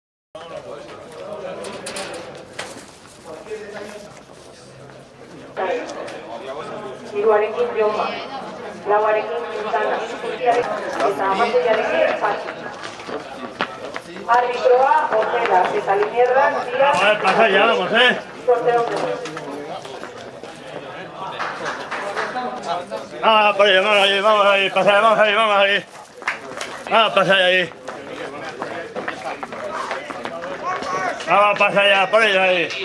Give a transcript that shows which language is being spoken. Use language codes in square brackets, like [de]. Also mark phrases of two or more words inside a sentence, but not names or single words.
[eu] Hiruarekin Joma, lauarekin Quintana, eta hamaseiarekin Patxi. Arbitroa, Ortega, eta Linierran, Díaz... [es] A ver, pasa ya, vamos, Sorteo. Ah, por ahí, vamos ahí, pasa, vamos ahí. Ah, pasa ahí. Vamos, pasa ya, por ahí.